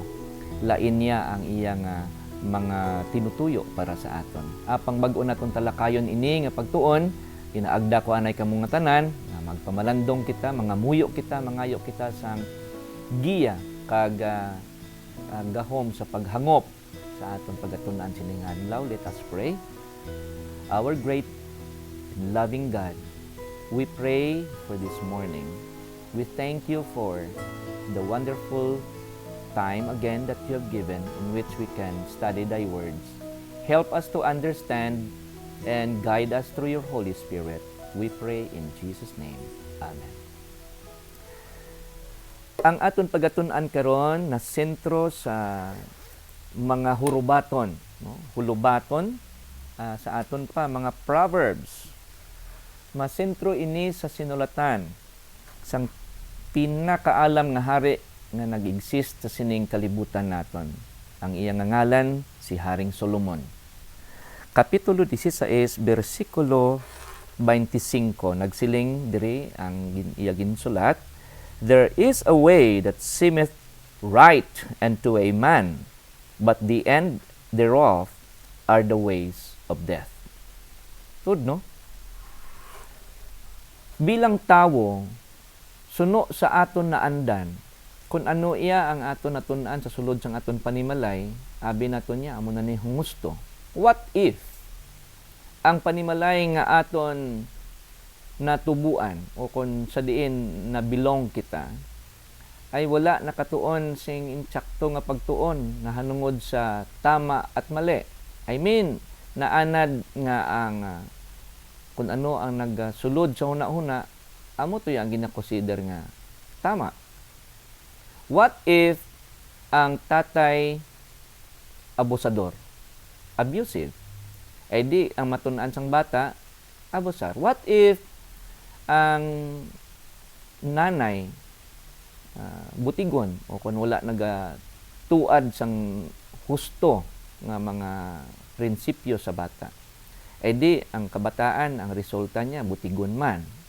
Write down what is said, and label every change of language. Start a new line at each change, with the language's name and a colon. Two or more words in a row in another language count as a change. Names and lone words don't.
Hiligaynon: Lain niya ang iyang mga tinutuyo para sa aton. Apang bag-o naton talakayon ini nga pagtuon, inaagda ko anay kamong nga tanan nga magpamalandong kita, mga muyo kita, mangayo kita sang giya kag gahom sa paghangop sa aton pagatun-an sining adlaw.
English: Let us pray. Our great and loving God, we pray for this morning. We thank you for the wonderful time again that you have given in which we can study thy words. Help us to understand and guide us through your Holy Spirit. We pray in Jesus' name. Amen.
Hiligaynon: Ang aton pagatun-an karon na sentro sa mga hurubaton, no? Hulubaton sa aton pa mga proverbs. Masentro ini sa sinulatan sang pinakaalam nga hari nga nag-exist sa sining kalibutan naton. Ang iyang ngalan si Haring Solomon. Kapitulo 16, versikulo 25, nagsiling diri ang iya ginsulat,
English: "There is a way that seemeth right unto a man, but the end thereof are the ways of death."
Hiligaynon: Tud, no? Bilang tawo, suno sa aton na andan, kung ano iya ang aton natun-an sa sulod sang aton panimalay, abi naton niya amo na ni humusto.
English: What if
Hiligaynon: ang panimalay nga aton natubuan o kung sa diin na bilong kita ay wala nakatuon sing intsakto nga pagtuon na hanungod sa tama at mali.
English: I mean,
Hiligaynon: naanad nga ang kung ano ang nagsulod sa huna-huna, amo to yang gina-consider nga tama.
English: What if
Hiligaynon: ang tatay abusador, abusive? Eh di, ang matun-an sang bata, abusar.
English: What if
Hiligaynon: ang nanay butigon o kung wala tuad sang husto nga mga prinsipyo sa bata? Eh di, ang kabataan, ang resulta niya, butigon man.